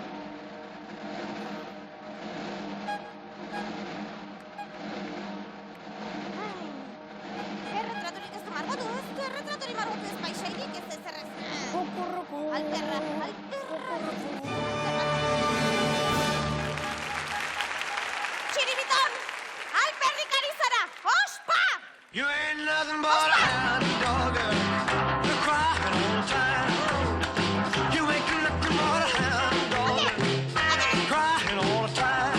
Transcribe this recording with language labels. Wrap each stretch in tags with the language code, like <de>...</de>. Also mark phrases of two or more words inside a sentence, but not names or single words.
<eu>Erretratori margotu ez paisairik ez errez. Alterra. Txiribiton, alperrik ari zara, ospa!</eu> <en>You ain't nothing but a hound dog, girl. You're crying all the time. You ain't nothing but a hound dog, girl. Crying all the time.</en>